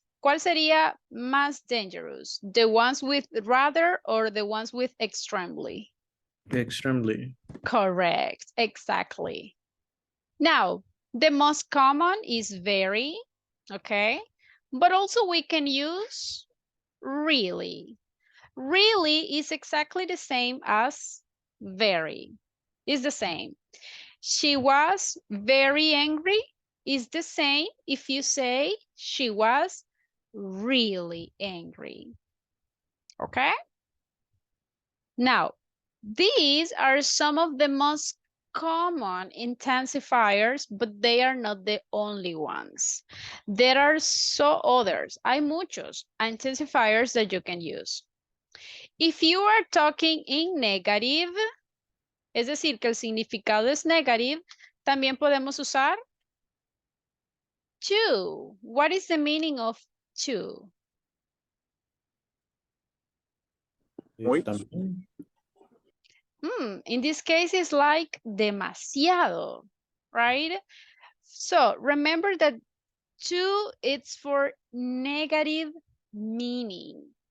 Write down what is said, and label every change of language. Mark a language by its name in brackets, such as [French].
[Spanish] ¿Cuál sería más dangerous? [English] The ones with rather or the ones with extremely? Extremely. Correct, exactly. Now, the most common is very, okay? But also we can use really. Really is exactly the same as very. It's the same. She was very angry is the same if you say she was really angry. Okay? Now, these are some of the most common intensifiers, but they are not the only ones. There are others. [Spanish] Hay muchos [English] intensifiers that you can use. If you are talking in negative, [Spanish] es decir, que el significado es negative, también podemos usar to. [English] What is the meaning of to? [Spanish] Muy. [English] In this case, it's like demasiado, right? So remember that to, it's for negative meaning.